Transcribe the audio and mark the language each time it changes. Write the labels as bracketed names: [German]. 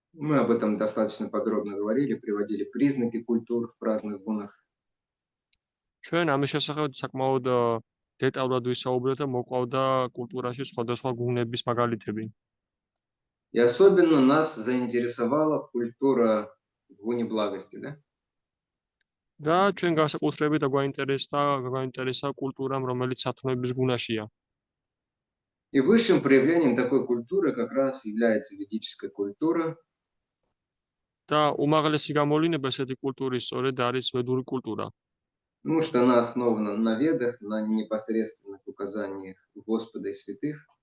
[Russian] Мы об этом достаточно подробно говорили, приводили признаки культур в разных гунах. [Georgian] ჩვენ ამის შესახებ საკმაოდ დეტალურად ვისაუბრეთ და მოყვავდა კულტურაში სხვადასხვა გუნების მაგალითები. [Russian] И особенно нас заинтересовала культура в гуне благости, да? [Georgian] და ჩვენ განსაკუთრებით გვაინტერესა კულტურამ, რომელიც სათნოების გუნაშია. [Russian] И высшим проявлением такой культуры как раз является ведическая культура. [Georgian] და უმაღლესი გამოვლენა ესეთი კულტურის სწორედ არის ვედური კულტურა. [Russian] Потому что она основана на ведах, на непосредственных указаниях Господа и святых.